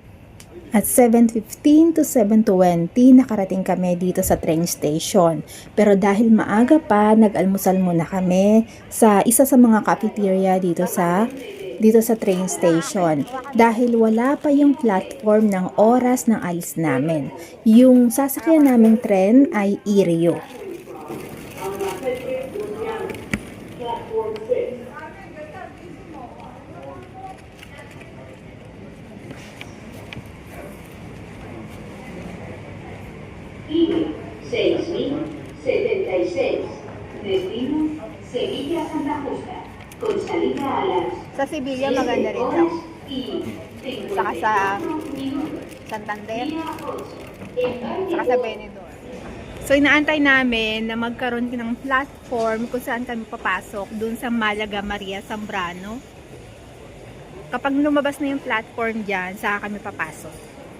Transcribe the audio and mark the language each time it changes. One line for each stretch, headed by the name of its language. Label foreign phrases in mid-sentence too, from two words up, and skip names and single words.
English: At 7:15 to 7:20,
Filipino: nakarating kami dito sa
English: train station.
Filipino: Pero dahil maaga pa, nag-almusal muna kami sa isa sa mga cafeteria dito sa
English: train station.
Filipino: Dahil wala pa yung platform ng oras ng alis namin. Yung sasakyan naming tren ay Irio.
Spanish: Irio 6076, destino Sevilla Santa Justa, con salida a las
Filipino: Sa Sevilla maganda rin daw. y Saka sa Santander. Saka sa Benidorm. So inaantay namin na magkaroon ng platform kung saan kami papasok dun sa Malaga Maria Zambrano. Kapag lumabas na yung platform dyan, saka kami papasok.